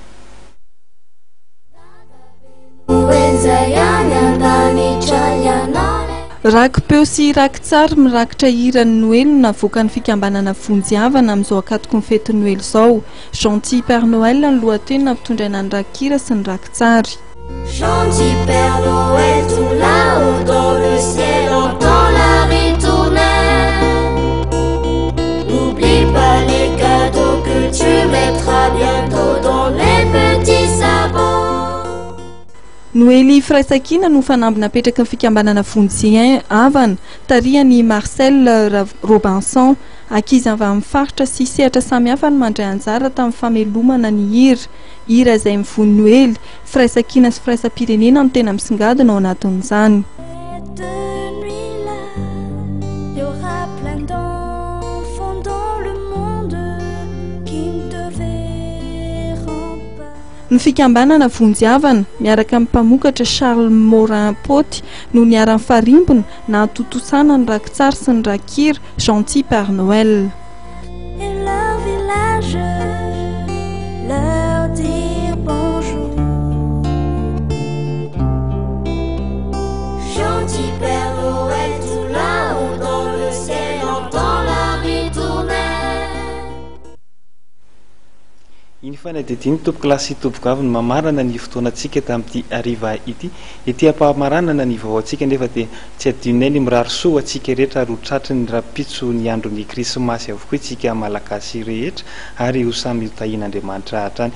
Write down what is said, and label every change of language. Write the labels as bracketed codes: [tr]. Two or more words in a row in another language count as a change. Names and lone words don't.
[mg] Rakim-peo sy rakin-tsary mirakitra hiran'ny Noely no navoaka ny fikambanana vonjy-avana amin'izao akatoko ny fety Noely izao. Gentil Père Noël ny lohateny nampitondra ny rakira sy ny rakin-tsary. [fr] Gentil Père Noël tout là-haut dans le ciel entend la ritournelle. N'oublie pas les cadeaux que tu mettras bientôt dans les petits sabots. [mg] Noely Firaisakina no fanamby napetraka ny fikambanana vonjy-avana, tarihany Marcel Robinson. Ankizy avy amin'ny faritra sy sehatra samihafa no mandray anjara tamin'ny famelomana ny hira izay mivony Noely. Firaisakina sy firaisam-pirenena no tena misongadina ao anatin'izany. Ny fikambanana vonjy-avana miaraka amin'ny mpamokatra Charles Morin Poty no niara-ny farimbona na atontosana ny rakin-tsary sy ny rakira Gentil Père Noël. [fr] Et leur village leur dire bonjour. Gentil Père Noël tout là-haut dans le ciel entend la ritournelle. [mg] Iny fanadidiny tompoko lasy tompoko avy no mamarana ny fotoanantsika tamin'ity ariva ity. Ity ampahamaranana ny vaoantsika nefa dia tsy adinonay ny mirary soa antsika rehetra ary ho tratry ny rapitso ny andron'ny krismasy avokoa isika malagasy rehetra ary ho samy tahin'Andriamanitra hatrany.